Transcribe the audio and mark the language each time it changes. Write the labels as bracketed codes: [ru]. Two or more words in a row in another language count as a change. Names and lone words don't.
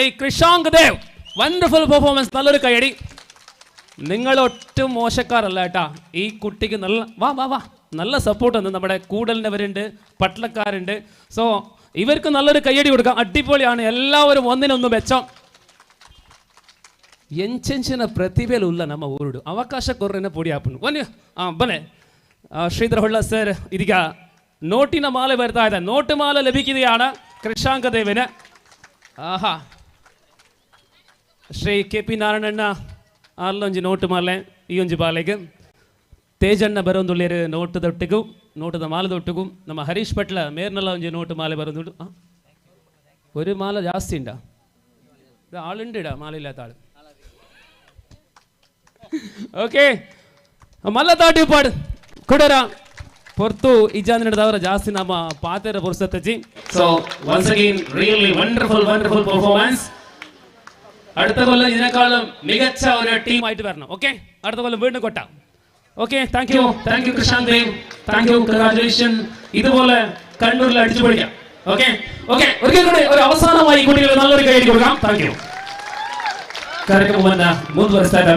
[ml] കൃഷാങ്ക് ദേവ്, [en] wonderful performance. [ml] നല്ലൊരു കൈയടി. നിങ്ങൾ ഒട്ടും മോശക്കാരല്ല കേട്ടാ. ഈ കുട്ടിക്ക് നല്ല സപ്പോർട്ടുണ്ട്. നമ്മുടെ കൂടലിനവരുണ്ട്, പട്ടളക്കാരുണ്ട്. സോ ഇവർക്ക് നല്ലൊരു കൈയടി കൊടുക്കാം. അടിപൊളിയാണ്. എല്ലാവരും ഒന്നിനൊന്ന് മെച്ചം. [tcy] ಎಂಚೆಂಚಿನ ಪ್ರತಿಭೆಲು ಉಲ್ಲ ನಮ್ಮ ಊರುಡು ಅವಕಾಶ ಕೊರ್ರೆನ ಪೊಡಿ ಆಪನು ಬನ್ನಿ ಬನ್ನಿ ಶ್ರೀಧರ ಹೊಳ್ಳ ಸರ್ [kn] ಇದೀಗ ನೋಟಿನ ಮಾಲೆ ಬರ್ತಾ ಇದೆ. [tcy] ನೋಟು ಮಾಲೆ ಲಭಿಕಿದೆಯಾಣ ಕೃಷಾಂಕ ದೇವನ. ಆಹಾ ಶ್ರೀ ಕೆ ಪಿ ನಾರಾಯಣಣ್ಣ ಅಲ್ಲೊಂಜಿ ನೋಟು ಮಾಲೆ ಈ ಒಂಜಿ ಬಾಲೆಗೆ ತೇಜಣ್ಣ ಬರೋಂದುಳ್ಳೇರು ನೋಟದೊಟ್ಟಿಗೂ ನೋಟದ ಮಾಲದೊಟ್ಟಿಗೂ ನಮ್ಮ ಹರೀಶ್ ಪಟ್ಲ ಮೇರ್ನಲ್ಲ ಒಂಜಿ ನೋಟು ಮಾಲೆ ಬರೋದು. [ml] ഒരു മാല ജാസ്തി ഉണ്ടാ ആളുണ്ട് ഇടാ മാല ഇല്ലാത്ത ആള്. [tcy] ഓക്കെ ಮಲ್ಲ ತಾಟಿ ಪಾಡು ಕೊಡರ ಹೊರ್ತು ಇಜಾಂದ್ ನಡೆದವರ ಜಾಸ್ತಿ ನಮ್ಮ ಪಾತೆರ ಪುರ್ಸತ್ತಜಿ. [en] so once again really wonderful performance. [ml] അടുത്ത കൊല്ലം ഇതിനേക്കാളും മികച്ച ഒരു ടീം ആയിട്ട് വരണം. ഓക്കെ അടുത്ത കൊല്ലം വീണ്ടും കൊട്ട. ഓക്കെ [en] thank you [ml] കൃഷാന്ത് ദേവ്, [en] thank you, [ml] കൺഗ്രാജുലേഷൻ. ഇതുപോലെ കണ്ണൂരിൽ അടിച്ചു പൊളിക്കാം. [en] okay okay [ml] ഒരിക്കൽ കൂടെ ഒരു അവസാനമായി കുട്ടികളെ നല്ലൊരു കൈ കൊടുക്കാം. [en] thank you. [kn] ಕಾರ್ಯಕ್ರಮವನ್ನು ಮುಂದುವರಿಸ್ತಾ ಇದ್ದಾವೆ.